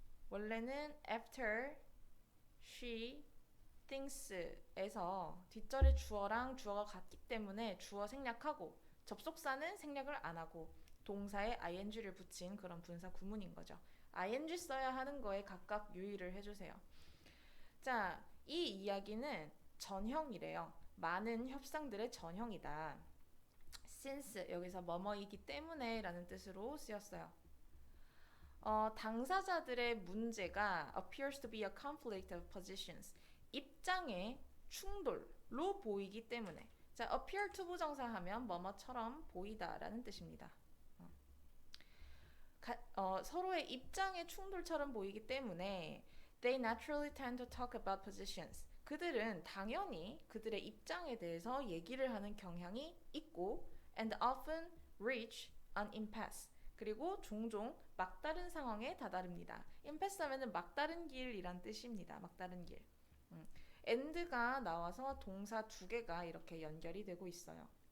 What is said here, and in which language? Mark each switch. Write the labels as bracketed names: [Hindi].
[Korean] 원래는 [English] after she things [Korean] 에서 뒷절에 주어랑 주어가 같기 때문에 주어 생략하고 접속사는 생략을 안 하고 동사에 ing를 붙인 그런 분사 구문인 거죠. ing 써야 하는 거에 각각 유의를 해주세요. 자, 이 이야기는 전형이래요. 많은 협상들의 전형이다. since 여기서 뭐뭐이기 때문에 라는 뜻으로 쓰였어요. 당사자들의 문제가 [English] appears to be a conflict of positions. [Korean] 입장의 충돌로 보이기 때문에. 자, appear to 부정사하면 뭐뭐처럼 보이다라는 뜻입니다. 서로의 입장의 충돌처럼 보이기 때문에 [English] they naturally tend to talk about positions. [Korean] 그들은 당연히 그들의 입장에 대해서 얘기를 하는 경향이 있고 [English] and often reach an impasse. [Korean] 그리고 종종 막다른 상황에 다다릅니다. impasse 하면은 막다른 길이란 뜻입니다. 막다른 길. and가 나와서 동사 두 개가 이렇게 연결이 되고 있어요.